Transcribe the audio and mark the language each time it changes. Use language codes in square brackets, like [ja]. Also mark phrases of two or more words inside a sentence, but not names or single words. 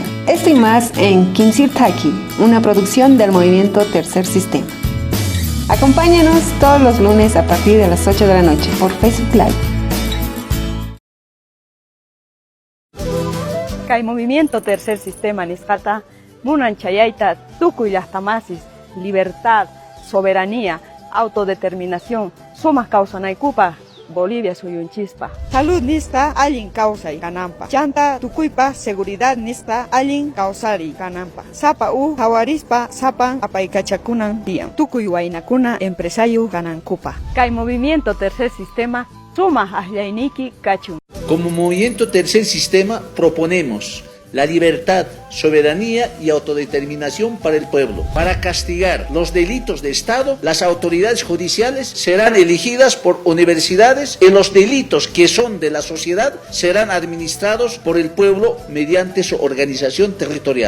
[es] Esto y más en Kimsir Taki, una producción del movimiento Tercer Sistema. Acompáñanos todos los lunes a partir de las 8 de la noche por Facebook Live. [qu] Kay movimiento Tercer Sistema nisqata munan chayayta tukuy llaqtamasis, [es] libertad, soberanía, autodeterminación, [qu] sumas kawsanaykupa Bolivia suyunchispa. Salud nisqa allin kawsay kanampa. Chanta tukuypa seguridad nisqa allin kawsari kanampa. Sapa hawarispa sapan apaykachakunan tiyan. Tukuy waynakuna empresario kanankupa. Kay movimiento Tercer Sistema suma ahlayniki kachun. [es] Como movimiento Tercer Sistema proponemos la libertad, soberanía y autodeterminación para el pueblo. Para castigar los delitos de Estado, las autoridades judiciales serán elegidas por universidades y los delitos que son de la sociedad serán administrados por el pueblo mediante su organización territorial.